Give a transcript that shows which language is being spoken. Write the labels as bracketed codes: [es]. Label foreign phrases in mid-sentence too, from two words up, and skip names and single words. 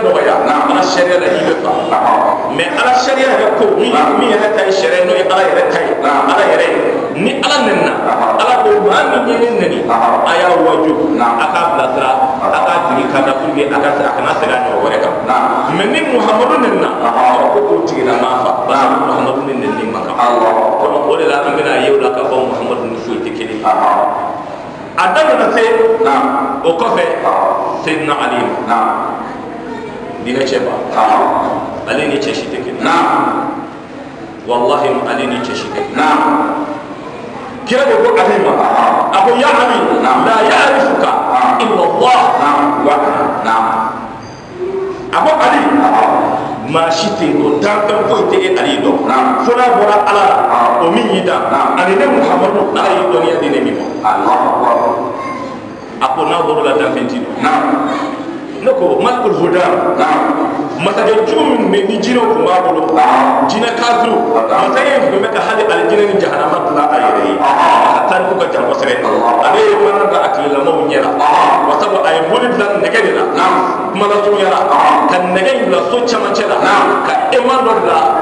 [bm] dɔgɔya ala sariya la i bɛ fa mɛ ala sariya yɛrɛ ko min yɛrɛ ta ye sariya n'o ye ala yɛrɛ ta ye ala yɛrɛ ni ala nɛnina ala ko maa min ye ne nɛni a y'a waju a k'a bilasira a k'a tigi kanda [fr] pour que [bm] a kana segin a ɲɔgɔn wɛrɛ kan mɛ ni Muhamadu nɛnina ko k'o tigila maa fa [fr] parce que [bm] Muhamadu ni nɛnini man kan o de la an bɛna ye o la k'a fɔ Muhamadu ni foyi tɛ kelen a da nana se o kɔfɛ Seydina Ali diinɛ cɛ ba ale ni cɛ si tɛ kelen wallahi ale ni cɛ si tɛ kelen kira de ko Ali ma a ko [ar] يا علي لا يعرفك إلا الله وأنا [bm] a ko Ali maa si tɛ yen nɔ danfɛn foyi tɛ e Ali dɔn fo n'a bɔra ala la o min y'i da ani ne Muhamadu ala y'i dɔnniya di ne min ma a ko n'a bɔra la danfɛn ti dɔn ne ko [ar] ملك الهدى [bm] masakɛ jugu minnu bɛ ni jinɛw tun b'a bolo jinɛ kafiru masakɛ in tun bɛ ka hali alijinɛ ni jahanama dilan a yɛrɛ ye a tariku ka jan kosɛbɛ ale ye mana da a tilelamaw ɲɛ la wa sabu a ye boli dilan nɛgɛ de la kuma lasurunyara ka nɛgɛ in bila so camancɛ la ka ema dɔ bila